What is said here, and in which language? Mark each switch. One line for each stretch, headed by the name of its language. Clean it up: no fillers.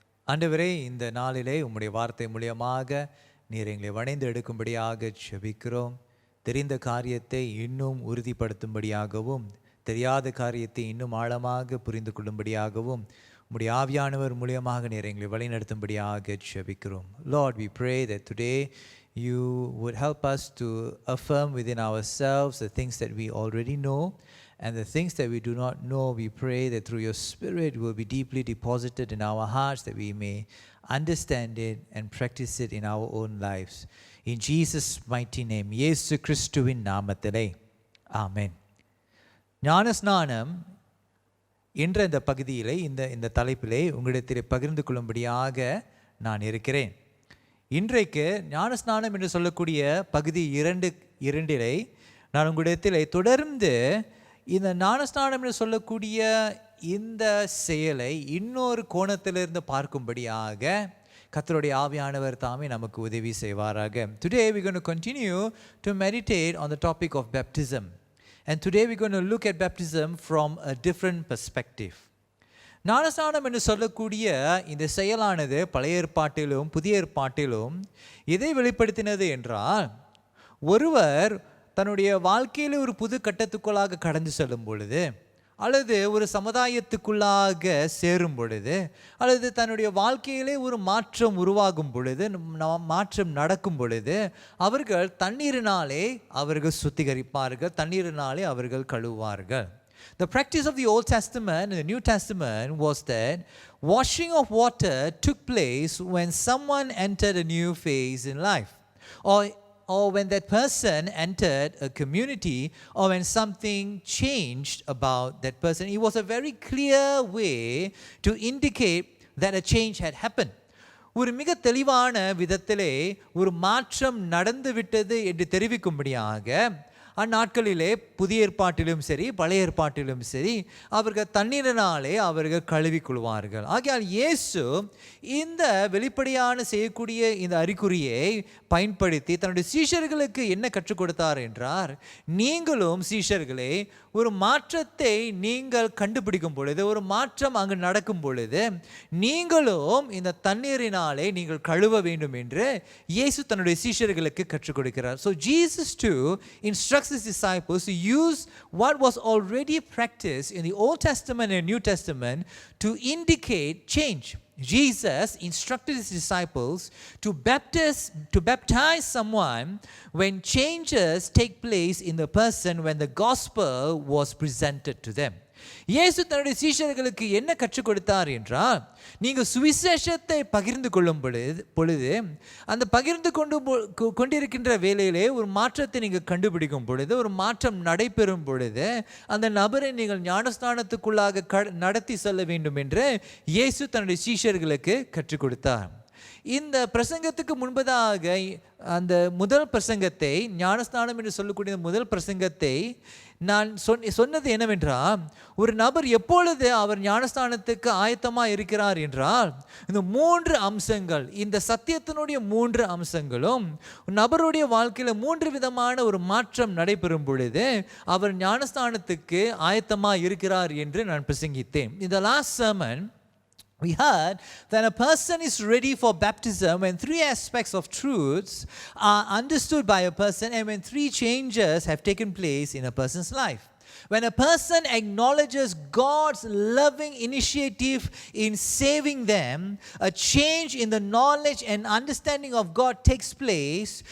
Tamil: ஆண்டவரே, இந்த நாளிலே உம்முடைய வார்த்தை மூலியமாக நீர் எங்களை வணைந்து எடுக்கும்படியாக ஜெபிக்கிறோம். தெரிந்த காரியத்தை இன்னும் உறுதிப்படுத்தும்படியாகவும், தெரியாத காரியத்தை இன்னும் ஆழமாக புரிந்து கொள்ளும்படியாகவும் உம்முடைய ஆவியானவர் மூலியமாக நீர் எங்களை வழிநடத்தும்படியாக ஜெபிக்கிறோம்.
English: Lord, we pray that today you would help us to affirm within ourselves the things that we already know, and the things that we do not know, we pray that through your Spirit will be deeply deposited in our hearts, that we may understand it and practice it in our own lives. In Jesus' mighty name,
Tamil: இயேசு கிறிஸ்துவின் நாமத்திலே ஆமென். ஞானஸ்நானம் என்ற இந்த பகுதியிலே இந்த தலைப்பிலே உங்களிடத்தில் பகிர்ந்து கொள்ளும்படியாக நான் இருக்கிறேன். இன்றைக்கு ஞானஸ்நானம் என்று சொல்லக்கூடிய பகுதி 2 நான் உங்களிடத்தில் தொடர்ந்து இந்த ஞானஸ்நானம் என்று சொல்லக்கூடிய இந்த செயலை இன்னொரு கோணத்திலிருந்து பார்க்கும்படியாக கர்த்தருடைய ஆவியானவர் தாமே நமக்கு உதவி செய்வாராக.
English: Today we're going to continue to meditate on the topic of baptism. And today we're going to look at baptism from a different perspective.
Tamil: ஞானஸ்நானம் என்று சொல்லக்கூடிய இந்த செயலானது பழைய ஏற்பாட்டிலும் புதிய ஏற்பாட்டிலும் எதை வெளிப்படுத்தினது என்றால், ஒருவர் தன்னுடைய வாழ்க்கையில் ஒரு புது கட்டத்துக்குள்ளாக கடந்து செல்லும் பொழுது, அல்லது ஒரு சமுதாயத்துக்குள்ளாக சேரும் பொழுது, அல்லது தன்னுடைய வாழ்க்கையிலே ஒரு மாற்றம் உருவாகும் பொழுது, மாற்றம் நடக்கும் பொழுது, அவர்கள் தண்ணீரினாலே அவர்கள் சுத்திகரிப்பார்கள், தண்ணீரினாலே அவர்கள் கழுவார்கள்.
English: The practice of the Old Testament and the New Testament was that washing of water took place when someone entered a new phase in life, or when that person entered a community, or when something changed about that person. It was a very clear way to indicate that a change had happened.
Tamil: ஒரு மிக தெளிவான விதத்திலே ஒரு மாற்றம் நடந்து விட்டது என்று தெரிவிக்கும்படியாக அந்நாட்களிலே புதிய ஏற்பாட்டிலும் சரி பழைய ஏற்பாட்டிலும் சரி அவர்கள் தண்ணீரினாலே அவர்கள் கழுவிக்கொள்வார்கள். ஆகையால் இயேசு இந்த வெளிப்படையான செய்யக்கூடிய இந்த அறிகுறியை பயன்படுத்தி தன்னுடைய சீஷர்களுக்கு என்ன கற்றுக் கொடுத்தார் என்றார், நீங்களும் சீஷர்களே ஒரு மாற்றத்தை நீங்கள் கண்டுபிடிக்கும் பொழுது, ஒரு மாற்றம் அங்கு நடக்கும் பொழுது, நீங்களும் இந்த தண்ணீரினாலே நீங்கள் கழுவ வேண்டும் என்று இயேசு தன்னுடைய சீஷர்களுக்கு கற்றுக் கொடுக்கிறார்.
English: So Jesus too instructs his disciples to use what was already practiced in the Old Testament and New Testament to indicate change. Jesus instructed his disciples to baptize someone when changes take place in the person when the gospel was presented to them.
Tamil: இயேசு தன்னுடைய சீஷர்களுக்கு என்ன கற்றுக் கொடுத்தார் என்றால், நீங்கள் சுவிசேஷத்தை பகிர்ந்து கொள்ளும் பொழுது அந்த பகிர்ந்து கொண்டிருக்கின்ற வேளையிலே ஒரு மாற்றத்தை நீங்கள் கண்டுபிடிக்கும் பொழுது, ஒரு மாற்றம் நடைபெறும் பொழுது, அந்த நபரை நீங்கள் ஞானஸ்நானத்துக்குள்ளாக நடத்தி செல்ல வேண்டும் என்று இயேசு தன்னுடைய சீஷர்களுக்கு கற்றுக் கொடுத்தார். இந்த பிரசங்கத்துக்கு முன்பதாக அந்த முதல் பிரசங்கத்தை, ஞானஸ்நானம் என்று சொல்லக்கூடிய முதல் பிரசங்கத்தை நான் சொன்னது என்னவென்றால், ஒரு நபர் எப்பொழுது அவர் ஞானஸ்நானத்துக்கு ஆயத்தமாக இருக்கிறார் என்றால், இந்த 3 அம்சங்கள், இந்த சத்தியத்தினுடைய 3 அம்சங்களும் நபருடைய வாழ்க்கையில் 3 விதமான ஒரு மாற்றம் நடைபெறும் பொழுது அவர் ஞானஸ்நானத்துக்கு ஆயத்தமாக இருக்கிறார் என்று நான் பிரசங்கித்தேன். இந்த last sermon
English: we heard that a person is ready for baptism when 3 aspects of truths are understood by a person and when 3 changes have taken place in a person's life. When a person acknowledges God's loving initiative in saving them, a change in the knowledge and understanding of God takes place.